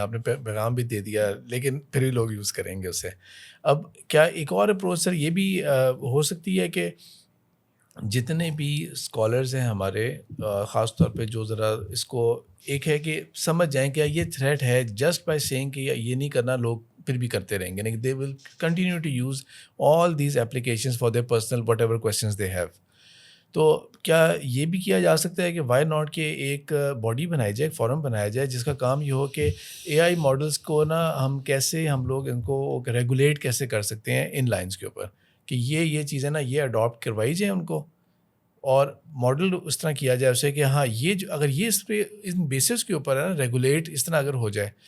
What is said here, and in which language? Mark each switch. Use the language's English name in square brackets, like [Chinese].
[Urdu] آپ نے پیغام بھی دے دیا لیکن پھر بھی لوگ یوز کریں گے اسے. اب کیا ایک اور اپروچ سر یہ بھی ہو سکتی ہے کہ جتنے بھی اسکالرز ہیں ہمارے، خاص طور پہ جو ذرا اس کو ایک ہے کہ سمجھ جائیں کہ یہ تھریٹ ہے، [English] just by saying [Urdu] کہ یہ نہیں کرنا لوگ پھر بھی کرتے رہیں گے. [English] لیکن they will continue to use all these applications for their personal whatever questions they have. [Urdu] تو کیا یہ بھی کیا جا سکتا ہے کہ وائی ناٹ کہ ایک باڈی بنائی جائے، ایک فورم بنایا جائے جس کا کام یہ ہو کہ اے آئی ماڈلس کو ہم لوگ ان کو ریگولیٹ کیسے کر سکتے ہیں ان لائنس کے اوپر، کہ یہ چیزیں نا یہ اڈاپٹ کروائی جائیں ان کو، اور ماڈل اس طرح کیا جائے اسے کہ ہاں یہ جو اگر یہ اس پہ ان بیسس کے اوپر ہے نا ریگولیٹ اس طرح اگر ہو جائے.